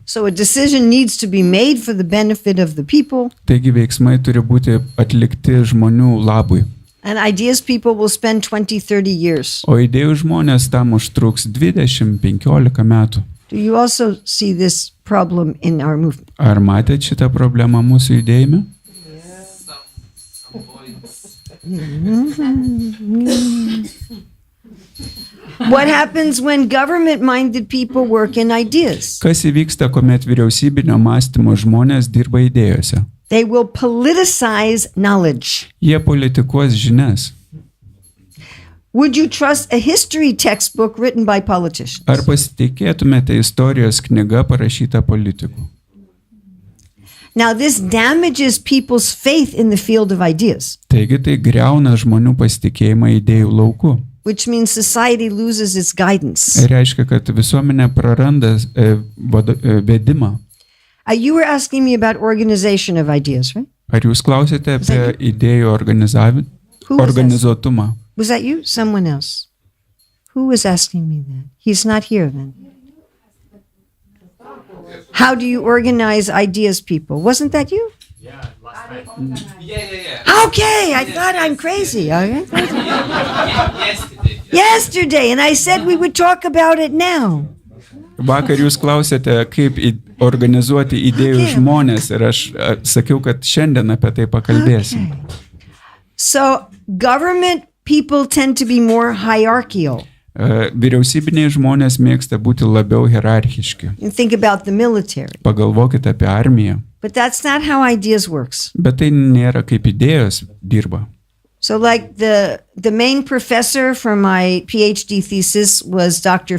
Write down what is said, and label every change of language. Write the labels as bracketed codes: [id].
[en] So a decision needs to be made for the benefit of the people. [lt] Taigi veiksmai turi būti atlikti žmonių labui. [en] And ideas people will spend 20-30 years. [lt] O idėjų žmonės tam užtruks 20-15 metų. [en] Do you also see this problem in our movement? [lt] Ar matėt šitą problemą mūsų judėjime? [en] Some points. What happens when government-minded people work in ideas? [lt] Kas įvyksta, kuomet vyriausybinio mąstymo žmonės dirba idėjose? [en] They will politicize knowledge. [lt] Jie politikuos žinias. [en] Would you trust a history textbook written by politicians? [lt] Ar pasitikėtumėte istorijos knyga parašyta politikų? [en] Now, this damages people's faith in the field of ideas, [lt] Taigi tai griauna žmonių pasitikėjimą idėjų lauku. [en] which means society loses its guidance. [lt] Reiškia, kad visuomenė praranda vedimą. [en] You were asking me about organization of ideas, right? [lt] Ar jūs klausėte apie idėjų [en] Who was [lt] organizuotumą? [en] Was that you? Someone else? Who was asking me that? He's not here then. How do you organize ideas, people? Wasn't that you? Yeah, last night. Yeah. Okay, I thought I'm crazy. Okay. Yesterday. Yesterday, and I said we would talk about it now. [lt] Vakar jūs klausėte, kaip organizuoti idėjų [en] Okay. [lt] žmonės ir aš sakiau, kad šiandien apie tai pakalbėsim. [en] So, government people tend to be more hierarchical. [lt] Vyriausybiniai žmonės mėgsta būti labiau hierarchiški. [en] You think about the military. [lt] Pagalvokite apie armiją. [en] But that's not how ideas works. [lt] Bet tai nėra kaip idėjos dirba. [en] So like the main professor for my PhD thesis was Dr.